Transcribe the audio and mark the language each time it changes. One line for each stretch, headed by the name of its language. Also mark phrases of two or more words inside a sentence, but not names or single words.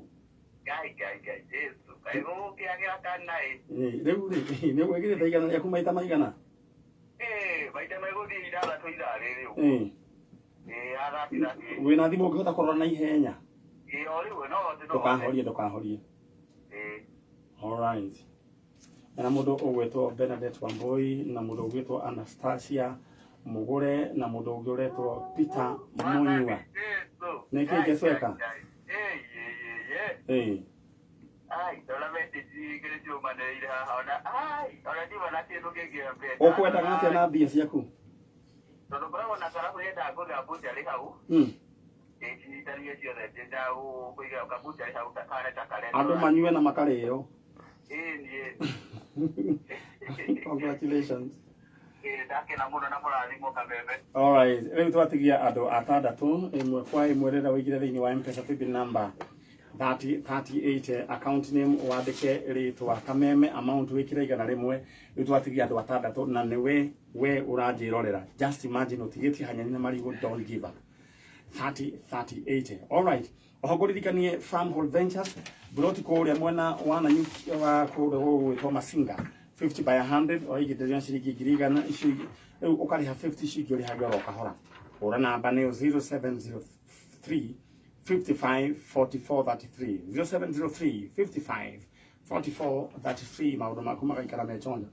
Kikuyu: Gai. Jesu. Kaigũ kĩagĩra kana rĩu nĩ wĩkĩrĩte igana rĩaku maita maigana? Maita megũthiĩ ithathatũ ithaa rĩrĩ. Wĩna thimũ ũngĩhota kũrora na ihenya? O rĩu no ndũkahorie.
English: All right.
Kikuyu: Na mũndũ ũgwĩtwo Bernadette Wambui na mũndũ ũgwĩtwo Anastasia Mugure na mũndũ ũngĩ ũretwo Peter Munyua. Nĩkĩ ngĩcweka? Ũkwendaga atĩa na mbia ciaku? Tondũ ngoragwo na karabu yenda ngũrĩra mbũnjarĩ hau. Cinyitanie ciothe njenda kũiga kambũnjarĩ hau kare. Andũ manyue na makarĩo. Congratulations. Ndakena mũno na mũrathimwo Kameme.
English: All right.
Kikuyu: Rĩu twatigia andũ atandatũ ĩmwe kwa ĩmwe rĩrĩa wĩigire thĩinĩ wa M-Pesa
English: paybill number
Kikuyu: 3038
English: account name
Kikuyu: wandĩke rĩtwa Kameme amount wĩkĩre igana rĩmwe. Rĩu twatigia andũ atandatũ na nĩ we ũranjĩrorera.
English: Just imagine
Kikuyu: ũtigĩtie hanyani na marigũ,
English: don't give up. 3038. All right.
Kikuyu: Ohogoririkanie Farmhold Ventures buroti kũrĩa mwena wa Nanyuki wa kũrĩa gwĩtwo Masinga 50 by 100 oigĩte ciringi 100 icio rĩu ũkarĩha 50 ciringi ũrĩhaga oro kahora. Hũra namba nĩ 0703 55 44 33 0703 55 44 33 maũndũ maku magaikara mechonja.